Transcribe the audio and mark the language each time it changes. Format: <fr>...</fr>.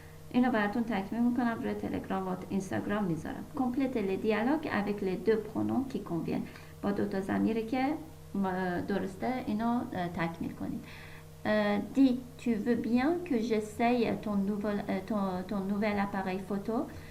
<fa>اینو براتون تکمیل میکنم روی تلگرام و اینستاگرام میذارم.</fa> <fr>Complète les dialogues avec les deux pronoms qui conviennent.</fr> <fa>با 2 تا ضمیری که درسته اینو تکمیل کنید.</fa> <fr>Dis, tu veux bien que j'essaye ton nouvel appareil photo?</fr>